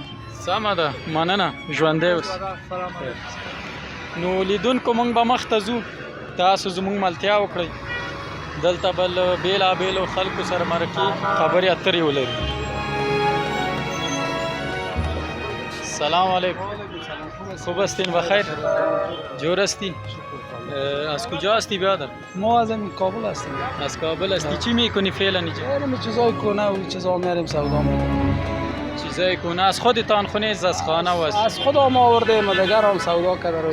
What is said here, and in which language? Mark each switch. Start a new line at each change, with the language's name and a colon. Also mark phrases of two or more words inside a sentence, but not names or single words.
Pashto: سمه ده مننه ژوندی اوسې. نو لیدونکو موږ به مخته ځو تاسو زموږ ملتیا وکړئ دلته به له بېلابېلو خلکو سره مرکې خبرې اترې ولري.
Persian: سلام علیکم. خوب هستین بخیر؟ جور هستی؟ از کجا هستی برادر؟ ما از این کابل هستیم. از کابل هستی. چی میکنی فعلا اینجا؟ میریم چیزای کنه و چیزا میریم سودا میکنیم. چیزای کنه از خودتان خونه از خانه و از خودم آوردیم دیگر هم سودا کرده.